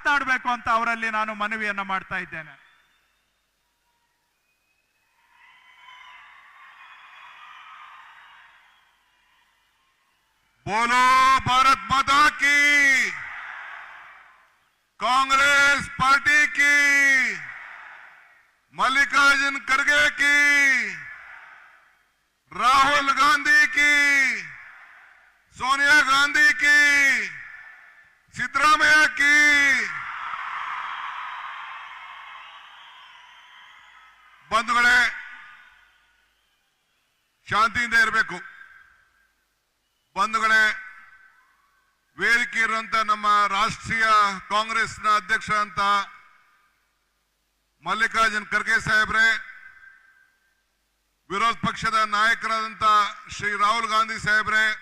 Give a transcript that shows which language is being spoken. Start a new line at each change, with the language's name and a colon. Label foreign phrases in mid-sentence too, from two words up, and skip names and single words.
Kannada: ಮಾತನಾಡಬೇಕು ಅಂತ ಅವರಲ್ಲಿ ನಾನು ಮನವಿಯನ್ನ ಮಾಡ್ತಾ ಇದ್ದೇನೆ.
Hindi: बोलो भारत माता की, कांग्रेस पार्टी की, मल्लिकार्जुन खड़गे की, राहुल गांधी की, सोनिया गांधी की, सिद्धरामಯ್ಯ की,
Kannada: ಬಂಧುಗಳೇ ಶಾಂತಿಯಿಂದ ಇರಬೇಕು. ಬಂಧುಗಳೇ, ವೇದಿಕೆ ಇರುವಂತ ನಮ್ಮ ರಾಷ್ಟ್ರೀಯ ಕಾಂಗ್ರೆಸ್ನ ಅಧ್ಯಕ್ಷ ಅಂತ ಮಲ್ಲಿಕಾರ್ಜುನ್ ಖರ್ಗೆ ಸಾಹೇಬ್ರೆ, ವಿರೋಧ ಪಕ್ಷದ ನಾಯಕರಾದಂತ ಶ್ರೀ ರಾಹುಲ್ ಗಾಂಧಿ ಸಾಹೇಬ್ರೆ,